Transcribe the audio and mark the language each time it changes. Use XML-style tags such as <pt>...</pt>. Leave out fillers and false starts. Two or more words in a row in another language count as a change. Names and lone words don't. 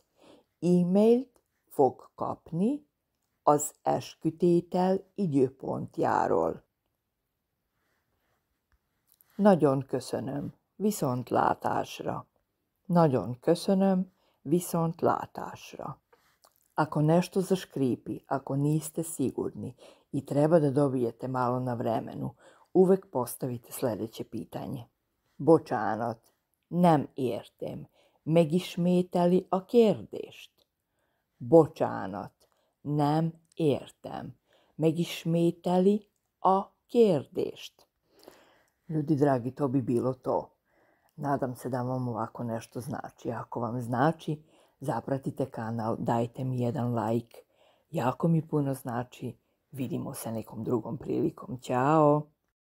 <hu>E-mailt fog kapni az eskütétel időpontjáról. Nagyon köszönöm, viszontlátásra. Nagyon köszönöm, viszontlátásra.</hu> <sr>Ako nešto zaškripi, ako niste sigurni i treba da dobijete malo na vremenu, uvek postavite sledeće pitanje.</sr> <hu>Bocsánat, nem értem. Megismételi a kérdést? Bocsánat, nem értem. Megismételi a kérdést?</hu> <sr>Ljudi dragi, to bi bilo to. Nadam se da vam ovako nešto znači. Ako vam znači, zapratite kanal, dajte mi jedan like. Jako mi puno znači. Vidimo se nekom drugom prilikom. Ćao!</sr>